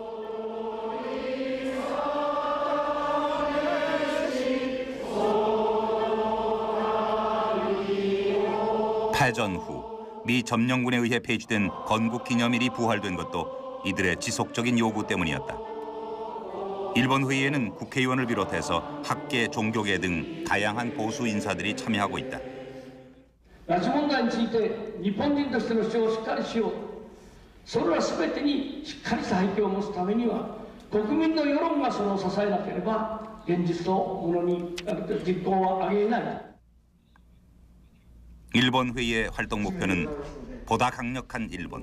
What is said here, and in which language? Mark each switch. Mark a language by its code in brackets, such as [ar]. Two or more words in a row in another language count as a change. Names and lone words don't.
[ko] 패전 후 미 점령군에 의해 폐지된 건국기념일이 부활된 것도 이들의 지속적인 요구 때문이었다. 일본 회의에는 국회의원을 비롯해서 학계, 종교계 등 다양한 보수 인사들이 참여하고 있다. [ja] 拉致問題について日本人としての主張をしっかりしよう。それら全てにしっかりした背景を持つためには国民の世論がそれを支えなければ現実のものに実行は上げない。 [ko] 일본 회의의 활동 목표는 보다 강력한 일본.